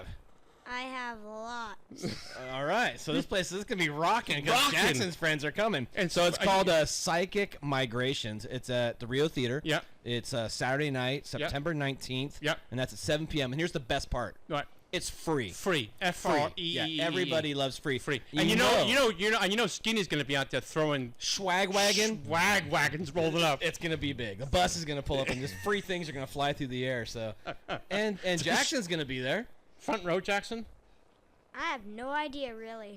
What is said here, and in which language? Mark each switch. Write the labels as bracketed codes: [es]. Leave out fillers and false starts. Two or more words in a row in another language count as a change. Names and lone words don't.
[en] I have lots. All right, so this place is going to be rocking because Jackson's friends are coming. And so it's called Psychic Migrations. It's at the Rio Theater. Yeah. It's Saturday night, September 19th. Yep. And that's at 7 p.m. And here's the best part. Right. It's free. Free. Free. F-R-E-E-E. Yeah, everybody loves free. Free. And you know Skinny's going to be out there throwing swag wagons rolling up. It's going to be big. The bus is going to pull up and just free things are going to fly through the air. So, and Jackson's going to be there. Front row, Jackson? I have no idea, really.